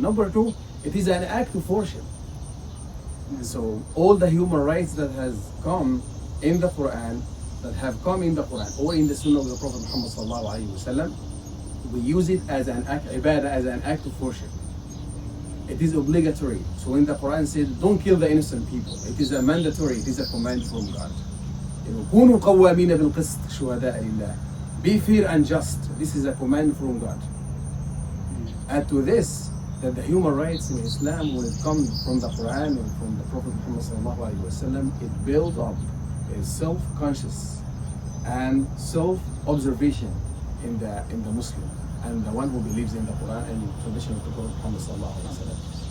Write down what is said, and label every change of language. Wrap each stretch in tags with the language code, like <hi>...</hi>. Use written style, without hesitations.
<en>Number two, it is an act of worship. So all the human rights that has come in the Quran, that have come in the Quran or in the Sunnah of the Prophet Muhammad sallallahu alaihi wasallam, we use it as an act, ibadah, as an act of worship. It is obligatory. So when the Quran says, don't kill the innocent people, it is a mandatory, it is a command from God.</en> <ar>كونوا قوامين بالقسط شهداء لله.</ar> <en>Be fair and just. This is a command from God. Add to this that the human rights in Islam, when it comes from the Quran and from the Prophet Muhammad sallallahu alaihi wasallam, it builds up a self-conscious and self-observation in the Muslim and the one who believes in the Quran and the tradition of the Prophet Muhammad sallallahu alaihi wasallam.</en>